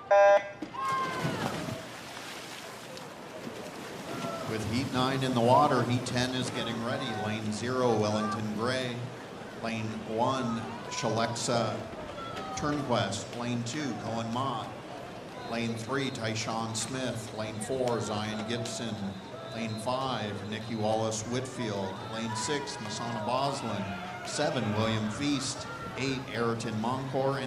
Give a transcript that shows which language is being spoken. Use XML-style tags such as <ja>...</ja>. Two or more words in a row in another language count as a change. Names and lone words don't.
<en>With heat 9 in the water, heat 10 is getting ready. Lane 0, Wellington Gray. Lane 1, Shalexa Turnquest. Lane 2, Cohen Mott. Lane 3, Tyshawn Smith. Lane 4, Zion Gibson. Lane 5, Nikki Wallace Whitfield. Lane 6, Masana Boslin. 7, William Feast. 8, Ayrton Moncourt.</en>